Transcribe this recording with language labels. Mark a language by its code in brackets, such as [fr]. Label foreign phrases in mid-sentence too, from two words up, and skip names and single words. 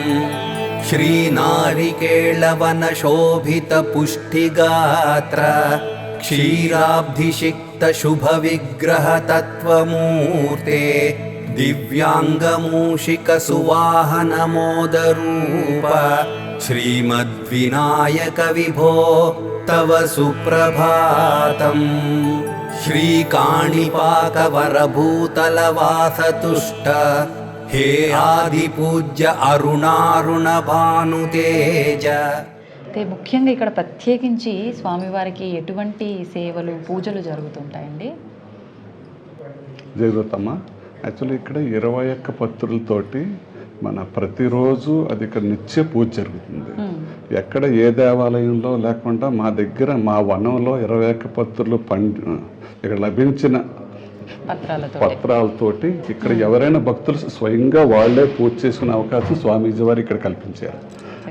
[sa] श्रीनारिकेळवन शोभित पुष्टिगात्र क्षीराब्धिषिक्त शुभ विग्रह तत्वमूर्ते दिव्यांगमूषिक सुवाहन मोदरूप श्रीमद्विनायक विभो तव सुप्रभातम्। श्रीकाणिपाक वरभूतलवास तुष्ट हे आदिपूज्य अरुणारुण भानुतेज। [te] అయితే ముఖ్యంగా ఇక్కడ ప్రత్యేకించి స్వామివారికి ఎటువంటి సేవలు, పూజలు జరుగుతుంటాయండి? జరుగుతమ్మ. యాక్చువల్లీ ఇక్కడ 21 పత్రులతోటి మన ప్రతిరోజు అది ఇక్కడ నిత్య పూజ జరుగుతుంది. ఎక్కడ ఏ దేవాలయంలో లేకుండా మా దగ్గర మా వనంలో 21 పత్రులు ఇక్కడ లభించిన పత్రాలతోటి ఇక్కడ ఎవరైనా భక్తులు స్వయంగా వాళ్లే పూజ చేసుకునే అవకాశం స్వామీజీ వారు ఇక్కడ కల్పించారు.